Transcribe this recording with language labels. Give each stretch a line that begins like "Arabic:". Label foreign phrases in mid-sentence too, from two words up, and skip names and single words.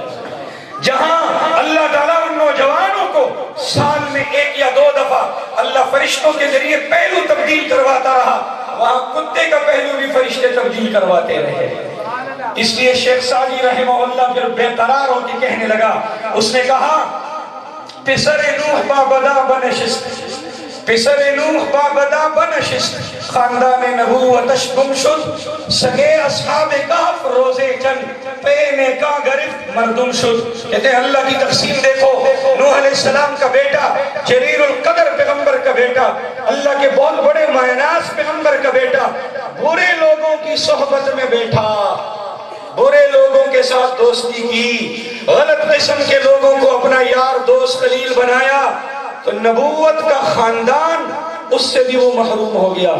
Urdu: جہاں اللہ تعالیٰ ان نوجوانوں کو سال میں 1 یا 2 دفعہ اللہ فرشتوں کے ذریعے پہلو تبدیل کرواتا رہا، وہاں کتے کا پہلو بھی فرشتے تبدیل کرواتے رہے۔ اس لیے شیخ سعدی رحمہ اللہ پھر بے قرار ہو کے کہنے لگا، اس نے کہا
Persian: پسر نوح با بدا بنشست، پسر نوح با بدا بنشست، خاندان نبوتش گم شد، سگے اصحاب کہف روزے چند پینے کا گرفت مردم شد۔
Urdu: کہتے ہیں اللہ کی تقسیم دیکھو، نوح علیہ السلام کا بیٹا، جلیل القدر پیغمبر کا بیٹا، اللہ کے بہت بڑے معناس پیغمبر کا بیٹا، برے لوگوں کی صحبت میں بیٹھا، برے لوگوں کے ساتھ دوستی کی، غلط قسم کے لوگوں کو اپنا یار دوست خلیل بنایا، تو نبوت کا خاندان اس سے بھی وہ محروم ہو گیا۔